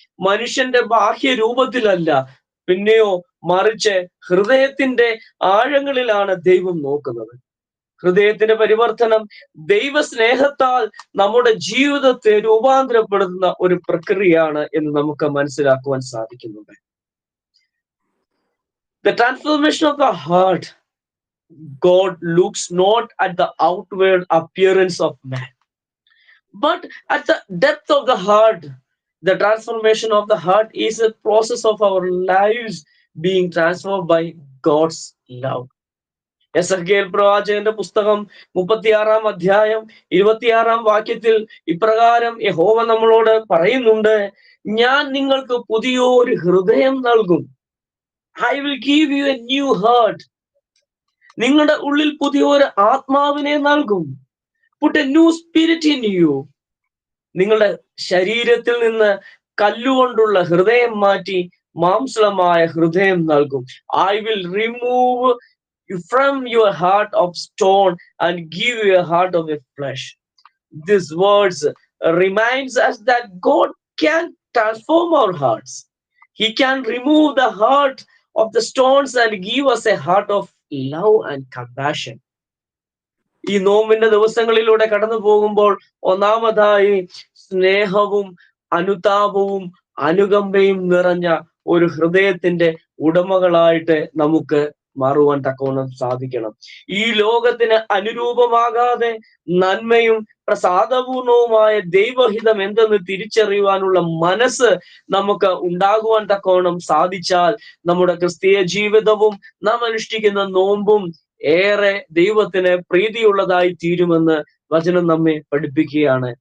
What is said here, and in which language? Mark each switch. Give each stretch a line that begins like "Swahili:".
Malayalam: മനുഷ്യന്റെ ബാഹ്യ രൂപത്തിലല്ല, പിന്നെയോ മറിച്ച് ഹൃദയത്തിന്റെ ആഴങ്ങളിലാണ് ദൈവം നോക്കുന്നത്. ഹൃദയത്തിന്റെ പരിവർത്തനം ദൈവസ്നേഹത്താൽ നമ്മുടെ ജീവിതത്തെ രൂപാന്തരപ്പെടുത്തുന്ന ഒരു പ്രക്രിയയാണ് എന്ന് നമുക്ക് മനസ്സിലാക്കുവാൻ സാധിക്കുന്നുണ്ട്.
English: The transformation of the heart. God looks not at the outward appearance of man, but at the depth of the heart. The transformation of the heart is a process of our lives being transformed by God's love.
Malayalam: Ezekiel പ്രവാചകന്റെ പുസ്തകം 36-ാം അധ്യായം 26-ാം വാക്യത്തിൽ ഇപ്രകാരം യഹോവ നമ്മളോട് പറയുന്നുണ്ട്: ഞാൻ നിങ്ങൾക്ക് പുതിയൊരു ഹൃദയം നൽകും.
English: I will give you a new heart.
Malayalam: നിങ്ങളുടെ ഉള്ളിൽ പുതിയൊരു ആത്മാവിനെ നൽകും.
English: Put a new spirit in you.
Malayalam: നിങ്ങളുടെ ശരീരത്തിൽ നിന്ന് കല്ലുകൊണ്ടുള്ള ഹൃദയം മാറ്റി മാംസളമായ ഹൃദയം നൽകും.
English: I will remove from your heart of stone and give you a heart of a flesh. These words reminds us that God can transform our hearts. He can remove the heart of the stones and give us a heart of love and compassion.
Malayalam: ഈ നോമ്പിന്റെ ദിവസങ്ങളിലൂടെ കടന്നു പോകുമ്പോൾ ഒന്നാമതായി സ്നേഹവും അനുതാപവും അനുകമ്പയും നിറഞ്ഞ ഒരു ഹൃദയത്തിന്റെ ഉടമകളായിട്ട് നമുക്ക് മാറുവാൻ തക്കവണ്ണം സാധിക്കണം. ഈ ലോകത്തിന് അനുരൂപമാകാതെ നന്മയും പ്രസാദപൂർണവുമായ ദൈവഹിതം എന്തെന്ന് തിരിച്ചറിയുവാനുള്ള മനസ്സ് നമുക്ക് ഉണ്ടാകുവാൻ തക്കവണ്ണം സാധിച്ചാൽ നമ്മുടെ ക്രിസ്തീയ ജീവിതവും നാം അനുഷ്ഠിക്കുന്ന നോമ്പും ഏറെ ദൈവത്തിന് പ്രീതിയുള്ളതായി തീരുമെന്ന് വചനം നമ്മെ പഠിപ്പിക്കുകയാണ്.